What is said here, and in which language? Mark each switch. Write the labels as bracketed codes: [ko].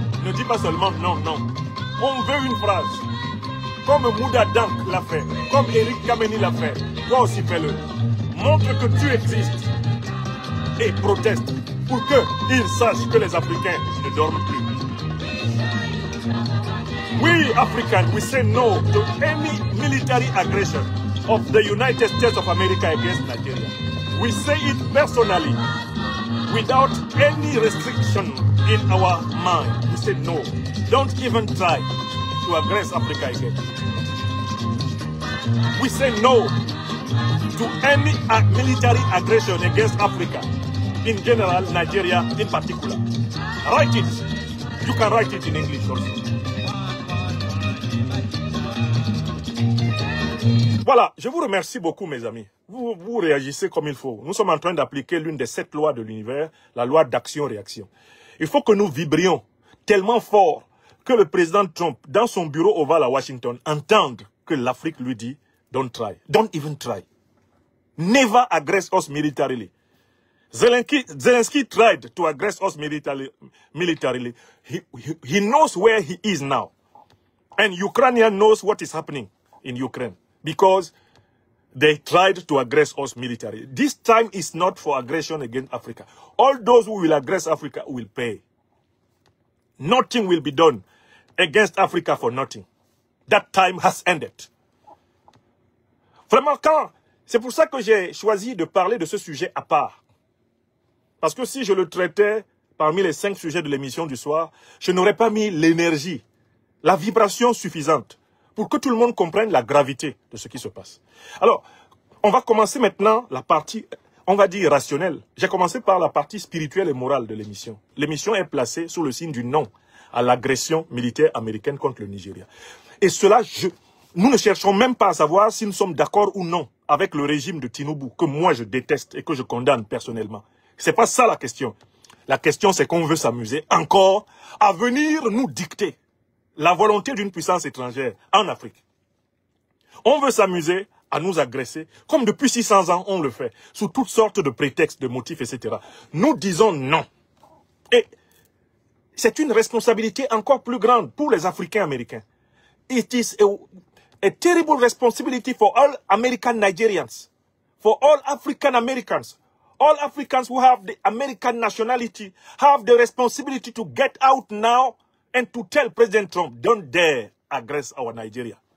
[fr] Ne dis pas seulement non, non. On veut une phrase. Comme Mouda Dank l'a fait, comme Eric Kameni l'a fait, toi aussi fais-le. Montre que tu existes et proteste pour qu'ils sachent que les Africains ne dorment plus. [en] We Africans, we say no to any military aggression of the United States of America against Nigeria. We say it personally, without any restriction in our mind. We say no. Don't even try to aggress Africa again. We say no to any military aggression against Africa. In general, Nigeria in particular. Write it. You can write it in English also. [fr] Voilà, je vous remercie beaucoup mes amis. Vous réagissez comme il faut. Nous sommes en train d'appliquer l'une des 7 lois de l'univers, la loi d'action-réaction. Il faut que nous vibrions tellement fort que le président Trump, dans son bureau ovale à Washington, entende que l'Afrique lui dit « [en] Don't try. Don't even try. Never aggress us militarily. » Zelensky tried to aggress us militarily. He knows where he is now. And Ukrainian knows what is happening in Ukraine. Because they tried to aggress us militarily. This time is not for aggression against Africa. All those who will aggress Africa will pay. Nothing will be done against Africa for nothing. That time has ended. [fr] Vraiment, c'est pour ça que j'ai choisi de parler de ce sujet à part. Parce que si je le traitais parmi les 5 sujets de l'émission du soir, je n'aurais pas mis l'énergie, la vibration suffisante pour que tout le monde comprenne la gravité de ce qui se passe. Alors, on va commencer maintenant la partie, on va dire, rationnelle. J'ai commencé par la partie spirituelle et morale de l'émission. L'émission est placée sous le signe du non à l'agression militaire américaine contre le Nigeria. Et cela, nous ne cherchons même pas à savoir si nous sommes d'accord ou non avec le régime de Tinubu, que moi je déteste et que je condamne personnellement. C'est pas ça la question. La question, c'est qu'on veut s'amuser encore à venir nous dicter la volonté d'une puissance étrangère en Afrique. On veut s'amuser à nous agresser, comme depuis 600 ans on le fait, sous toutes sortes de prétextes, de motifs, etc. Nous disons non. Et c'est une responsabilité encore plus grande pour les Africains américains. [en] It is a terrible responsibility for all American Nigerians, for all African Americans. All Africans who have the American nationality have the responsibility to get out now and to tell President Trump, don't dare aggress our Nigeria.